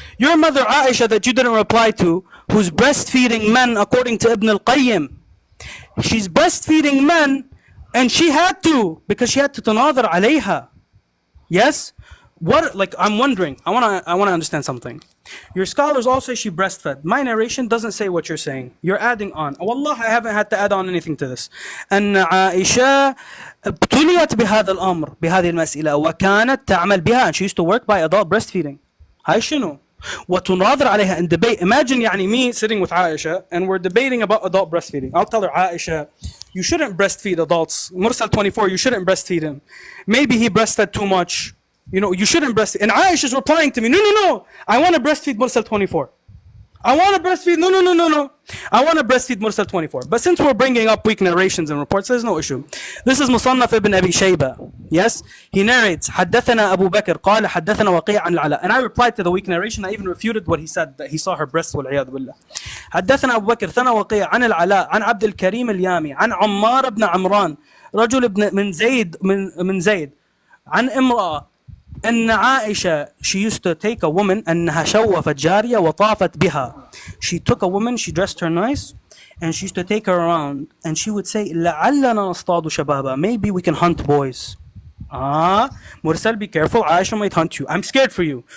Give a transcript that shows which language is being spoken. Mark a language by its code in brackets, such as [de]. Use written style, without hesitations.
[en] Your mother Aisha that you didn't reply to, who's breastfeeding men according to Ibn al-Qayyim. She's breastfeeding men And she had to, because she had to [ar] تناظر عليها. [en] Yes? What, like, I'm wondering, I wanna understand something. Your scholars all say she breastfed. My narration doesn't say what you're saying. You're adding on. Wallah, I haven't had to add on anything to this. [ar] أن عائشة ابتليت بهذا الأمر بهذه المسألة وكانت تعمل بها, [en] and she used to work by adult breastfeeding. [ar] هاي شنو؟ وتناظر عليها [en] in debate. Imagine يعني me sitting with Aisha and we're debating about adult breastfeeding. I'll tell her, Aisha, you shouldn't breastfeed adults. Mursal 24, you shouldn't breastfeed him. Maybe he breastfed too much. You know, you shouldn't breastfeed. And Aisha's replying to me, no. I want to breastfeed Mursal 24. I want to breastfeed, no. I want to breastfeed Mursal 24. But since we're bringing up weak narrations and reports, there's no issue. This is Musannaf ibn Abi Shayba. Yes? He narrates, [ar] حدثنا أبو بكر قال حدثنا وقيع عن العلاء. [en] And I replied to the weak narration. I even refuted what he said, that he saw her breasts [ar] والعياذ بالله. حدثنا أبو بكر ثنا وقيع عن العلاء عن عبد الكريم اليامي عن عمار بن عمران رجل ابن من زيد عن امرأة أن عائشة, [en] she used to take a woman, [ar] أنها شوفت جارية وطافت بها. [en] She took a woman, she dressed her nice, and she used to take her around, and she would say [ar] لعلنا نصطاد شبابا, [en] maybe we can hunt boys. Mursal, be careful, Aisha might hunt you. I'm scared for you.